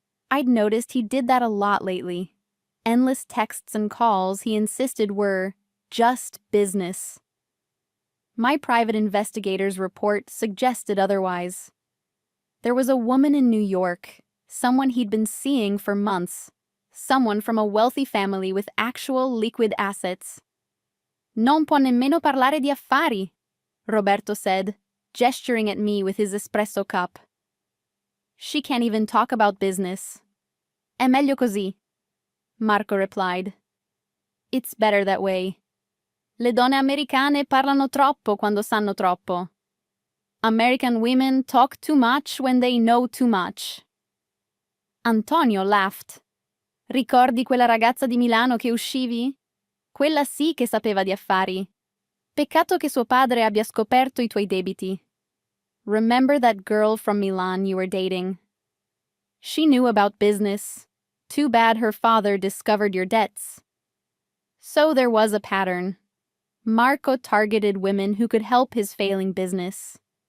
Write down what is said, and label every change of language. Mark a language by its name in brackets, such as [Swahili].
[English] I'd noticed he did that a lot lately. Endless texts and calls he insisted were just business. My private investigator's report suggested otherwise. There was a woman in New York, someone he'd been seeing for months, someone from a wealthy family with actual liquid assets. [Italian] "Non può nemmeno parlare di affari," [English] Roberto said, gesturing at me with his espresso cup. "She can't even talk about business." [Italian] "È meglio così," [English] Marco replied. "It's better that way. [Italian] Le donne americane parlano troppo quando sanno troppo. [English] American women talk too much when they know too much." Antonio laughed. [Italian] "Ricordi quella ragazza di Milano che uscivi? Quella sì che sapeva di affari. Peccato che suo padre abbia scoperto I tuoi debiti." [English] "Remember that girl from Milan you were dating? She knew about business. Too bad her father discovered your debts." So there was a pattern. Marco targeted women who could help his failing business.